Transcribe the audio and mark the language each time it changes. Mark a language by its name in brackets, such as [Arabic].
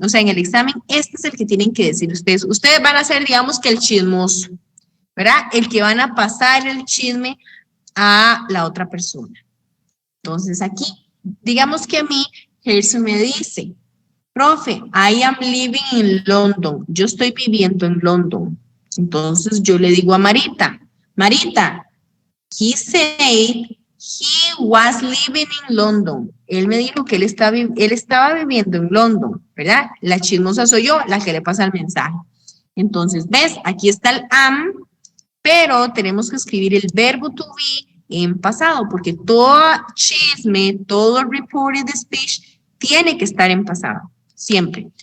[Spanish] O sea, en el examen, este es el que tienen que decir ustedes. Ustedes van a ser, digamos que el chismoso, ¿verdad? El que van a pasar el chisme a la otra persona. Entonces aquí, digamos que a mí, Gerson me dice, [English] Profe, I am living in London. [Spanish] Yo estoy viviendo en London. Entonces yo le digo a Marita, [English] Marita, he said he was living in London. [Spanish] Él me dijo que él estaba viviendo en London, ¿verdad? La chismosa soy yo, la que le pasa el mensaje. Entonces, ¿ves? Aquí está el am, pero tenemos que escribir el verbo to be en pasado, porque todo chisme, todo reported speech tiene que estar en pasado, siempre.